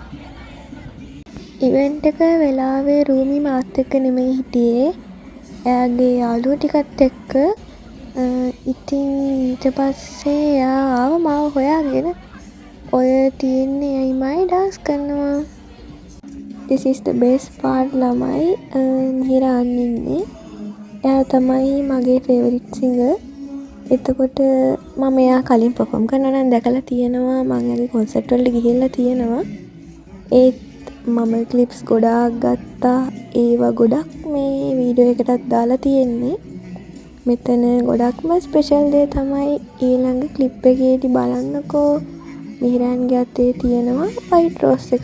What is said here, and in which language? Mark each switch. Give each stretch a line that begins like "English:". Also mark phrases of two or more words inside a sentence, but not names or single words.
Sinhala: ඉවෙන්ට් එක වෙලාවේ රූමි මාත් එක්ක නෙමෙයි හිටියේ. එයාගේ යාළුවෝ ටිකත් එක්ක. ඉතින් ඊට පස්සේ එයා ආව මාව හොයාගෙන ඔය තියෙන්නේ අයිමයි ඩාන්ස් කරනවා.
English: This is the best part
Sinhala: ළමයි මිහිරාන් ඉන්නේ. එයා තමයි මගේ
English: favorite singer.
Sinhala: එතකොට මම එයා කලින් perform කරනවා නම් දැකලා තියෙනවා. මම එයාගේ concert වලට ගිහිල්ලා තියෙනවා. ඒත් මම clips ගොඩාක් ගත්තා. ඒවා ගොඩක් මේ වීඩියෝ එකටත් දාලා තියෙන්නේ. මෙතන ගොඩක්ම ස්පෙෂල් දේ තමයි ඊළඟ ක්ලිප් එකේදී බලන්නකෝ මිහිරාන්ගේ අතේ තියෙනවා
English: white rose
Sinhala: එකක්.